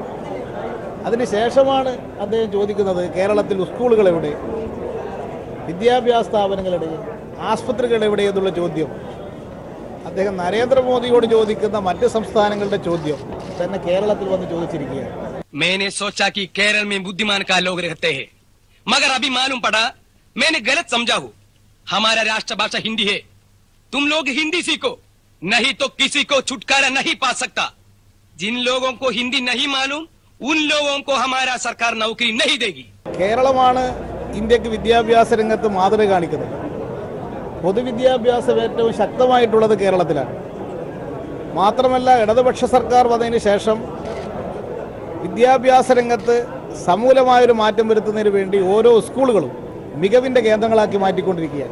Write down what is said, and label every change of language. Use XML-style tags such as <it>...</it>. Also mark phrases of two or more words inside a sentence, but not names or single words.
<ml>അതിനുശേഷമാണ് അദ്ദേഹം ചോദിക്കുന്നത് കേരളത്തിൽ സ്കൂളുകൾ എവിടെ, വിദ്യാഭ്യാസ സ്ഥാപനങ്ങളുടെ, ആസ്പത്രികൾ എവിടെ എന്നുള്ള ചോദ്യം അദ്ദേഹം നരേന്ദ്രമോദിയോട് ചോദിക്കുന്ന മറ്റ് സംസ്ഥാനങ്ങളുടെ ചോദ്യം തന്നെ കേരളത്തിൽ വന്ന് ചോദിച്ചിരിക്കുകയാണ്.</ml> <hi>मैंने सोचा कि केरल में बुद्धिमान का लोग रहते हैं, मगर अभी मालूम पड़ा मैंने गलत समझा हूँ. हमारा राष्ट्रभाषा हिंदी है. तुम लोग हिंदी सीखो, नहीं तो किसी को छुटकारा नहीं पा सकता. जिन लोगों को हिंदी नहीं मालूम उन लोगों को हमारा सरकार नौकरी नहीं देगी.</hi> <ml>കേരളമാണ് ഇന്ത്യക്ക് വിദ്യാഭ്യാസ രംഗത്ത് മാതൃക കാണിക്കുന്നത്. പൊതുവിദ്യാഭ്യാസം ഏറ്റവും ശക്തമായിട്ടുള്ളത് കേരളത്തിലാണ്. മാത്രമല്ല ഇടതുപക്ഷ സർക്കാർ വന്നതിന് ശേഷം വിദ്യാഭ്യാസ രംഗത്ത് സമൂലമായൊരു മാറ്റം വരുത്തുന്നതിന് വേണ്ടി ഓരോ സ്കൂളുകളും മികവിൻ്റെ കേന്ദ്രങ്ങളാക്കി മാറ്റിക്കൊണ്ടിരിക്കുകയാണ്.</ml>